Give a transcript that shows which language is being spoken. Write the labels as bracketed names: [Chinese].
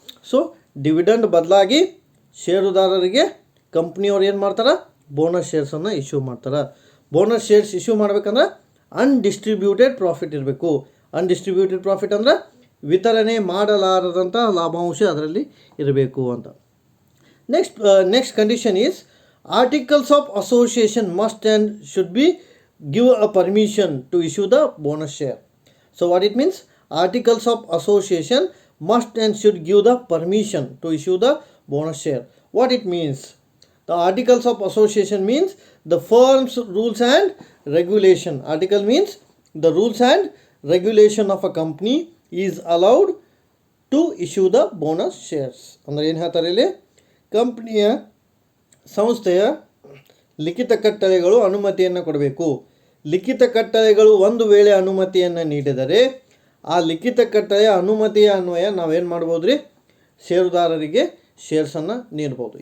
[Kannada] So dividend ಬದಲಾಗಿ ಷೇರುದಾರರಿಗೆ ಕಂಪ್ನಿಯವ್ರು ಏನು ಮಾಡ್ತಾರೆ, ಬೋನಸ್ ಶೇರ್ಸನ್ನು ಇಶ್ಯೂ ಮಾಡ್ತಾರೆ. ಬೋನಸ್ ಶೇರ್ಸ್ ಇಶ್ಯೂ ಮಾಡ್ಬೇಕಂದ್ರೆ ಅನ್ಡಿಸ್ಟ್ರಿಬ್ಯೂಟೆಡ್ ಪ್ರಾಫಿಟ್ ಇರಬೇಕು. ಅನ್ಡಿಸ್ಟ್ರಿಬ್ಯೂಟೆಡ್ ಪ್ರಾಫಿಟ್ ಅಂದರೆ ವಿತರಣೆ ಮಾಡಲಾರದಂಥ ಲಾಭಾಂಶ ಅದರಲ್ಲಿ ಇರಬೇಕು ಅಂತ. [English] Next condition is articles of association must and should be give a permission to issue the bonus share. So what it means? Articles of association must and should give the permission to issue the bonus share. What it means? The articles of association means the firm's rules and regulation. Article means the rules and regulation of a company is allowed to issue the bonus shares. [Kannada] ಅಂದರೆ ಏನು ಹೇಳ್ತಾರೆ ಇಲ್ಲಿ, ಕಂಪ್ನಿಯ ಸಂಸ್ಥೆಯ ಲಿಖಿತ ಕಟ್ಟಳೆಗಳು ಅನುಮತಿಯನ್ನು ಕೊಡಬೇಕು. ಲಿಖಿತ ಕಟ್ಟಳೆಗಳು ಒಂದು ವೇಳೆ ಅನುಮತಿಯನ್ನು ನೀಡಿದರೆ ಆ ಲಿಖಿತ ಕಟ್ಟಳೆಯ ಅನುಮತಿಯ ಅನ್ವಯ ನಾವೇನು ಮಾಡ್ಬೋದು ರೀ, ಷೇರುದಾರರಿಗೆ ಶೇರ್ಸನ್ನು ನೀಡ್ಬೋದು.